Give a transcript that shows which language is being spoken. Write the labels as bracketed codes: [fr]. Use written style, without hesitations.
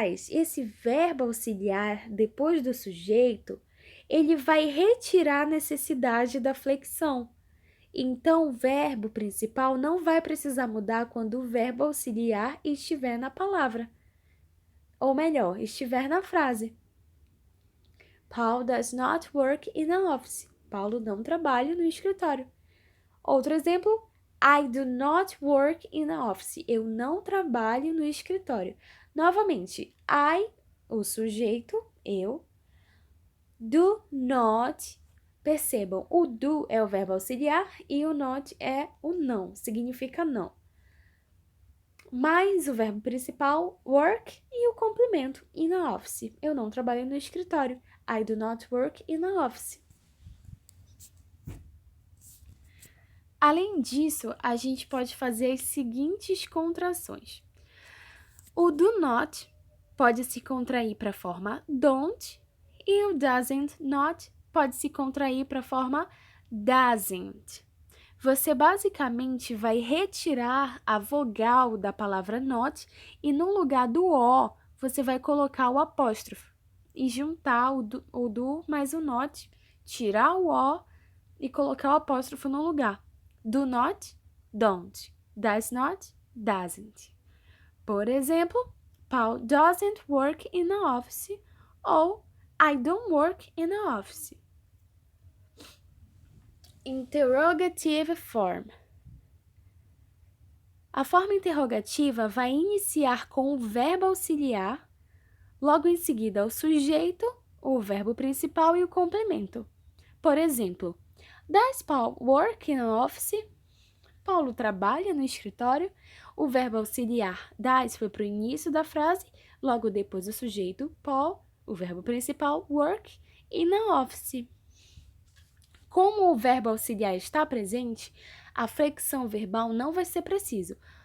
[pt] Esse verbo auxiliar depois do sujeito, ele vai retirar a necessidade da flexão. Então, o verbo principal não vai precisar mudar quando o verbo auxiliar estiver na palavra. Ou melhor, estiver na frase. [en] Paul does not work in an office. [pt] Paulo não trabalha no escritório. Outro exemplo, [en] I do not work in an office. [pt] Eu não trabalho no escritório. Novamente, I, o sujeito, eu, do not, Percebam, o do é o verbo auxiliar e o not é o não, significa não. Mais o verbo principal, work, e o complemento, [en] in the office. [pt] Eu não trabalho no escritório. [en] I do not work in the office. [pt] Além disso, a gente pode fazer as seguintes contrações. O do not pode se contrair para a forma don't e o doesn't not pode se contrair para a forma doesn't. Você basicamente vai retirar a vogal da palavra not e no lugar do O você vai colocar o apóstrofo e juntar o do mais o not, tirar o O e colocar o apóstrofo no lugar. [en] Do not, don't. Does not, doesn't. [pt] Por exemplo, [en] Paul doesn't work in the office ou I don't work in the office. Interrogative form. [pt] A forma interrogativa vai iniciar com o verbo auxiliar, logo em seguida o sujeito, o verbo principal e o complemento. Por exemplo, [en] does Paul work in an office? [pt] Paulo trabalha no escritório. O verbo auxiliar does foi para o início da frase, logo depois o sujeito, Paul, o verbo principal, work, e na office. Como o verbo auxiliar está presente, a flexão verbal não vai ser preciso.